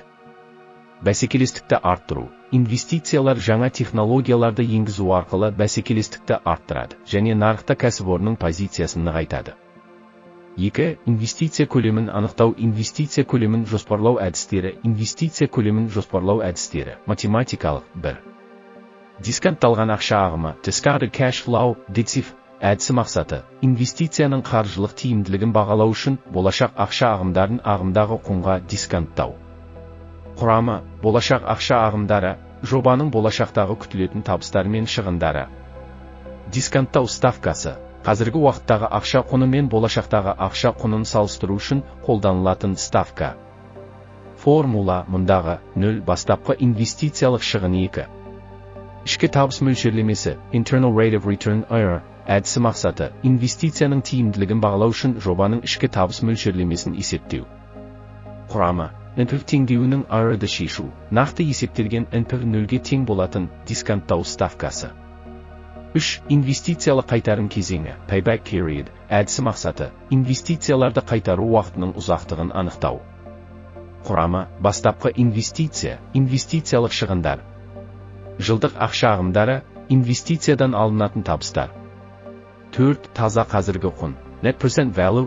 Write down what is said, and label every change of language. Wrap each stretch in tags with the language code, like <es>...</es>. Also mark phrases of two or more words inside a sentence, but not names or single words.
<kk>Бәсекелестікті арттыру. Инвестициялар жаңа технологияларды енгізу арқылы бәсекелестікті арттырады және нарықта кәсіпорынның позициясын нығайтады. 2. Инвестиция көлемін анықтау. Инвестиция көлемін жоспарлау әдістері. Инвестиция көлемін жоспарлау әдістері. Математикалық. 1. Дисконтталған ақша ағымы.</kk> <en>Discounted cash flow.</en> <kk>DCF әдісі мақсаты. Инвестицияның қаржылық тиімділігін бағалау үшін болашақ ақша ағымдарын ағымдағы құнға дисконттау. Құрамы. Болашақ ақша ағымдары. Жобаның болашақтағы күтілетін табыстары мен шығындары. Дисконттау ставкасы. Қазіргі уақыттағы ақша құны мен болашақтағы ақша құнын салыстыру үшін қолданылатын ставка. Формула. Мұндағы 0 бастапқы инвестициялық шығын 2. Ішкі табыс мөлшерлемесі.</kk> <en>Internal rate of return IRR</en> <kk>әдісі мақсаты. Инвестицияның тиімділігін бағалау үшін жобаның ішкі табыс мөлшерлемесін есептеу. Құрамы. NPV теңдеуінің IRR-ды шешу. Нақты есептелген NPV 0-ге тең болатын дисконттау ставкасы. 3. Инвестициялық қайтарым кезеңі.</kk> <en>Payback period</en> <kk>әдісі мақсаты. Инвестицияларды қайтару уақытының ұзақтығын анықтау. Құрамы. Бастапқы инвестиция. Инвестициялық шығындар. Жылдық ақша ағымдары. Инвестициядан алынатын табыстар. 4. Таза қазіргі құн.</kk> <en>Net present value.</en>